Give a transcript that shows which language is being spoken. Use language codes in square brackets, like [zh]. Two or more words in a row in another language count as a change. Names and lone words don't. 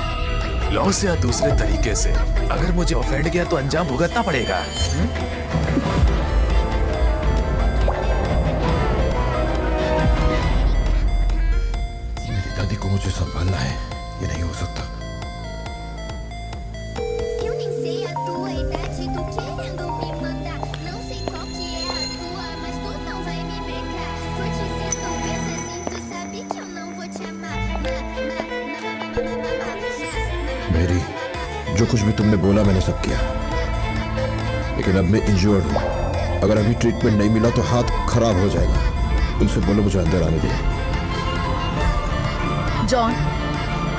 [hi] लॉ से या दूसरे तरीके से अगर मुझे ऑफेंड किया तो अंजाम भुगतना पड़ेगा। मेरी दादी को मुझे संभालना है, ये नहीं हो सकता। [pt] Eu nem sei a tua idade, tu querendo me mandar. Não sei qual que é a tua, mas tu não vai me brecar. Porque se tu pensa assim, tu sabe que eu não vou te amar. [hi] मेरी, जो कुछ भी तुमने बोला मैंने सब किया, लेकिन अब मैं इंजर्ड हूँ। अगर अभी ट्रीटमेंट नहीं मिला तो हाथ खराब हो जाएगा। उनसे बोलो मुझे अंदर आने दे।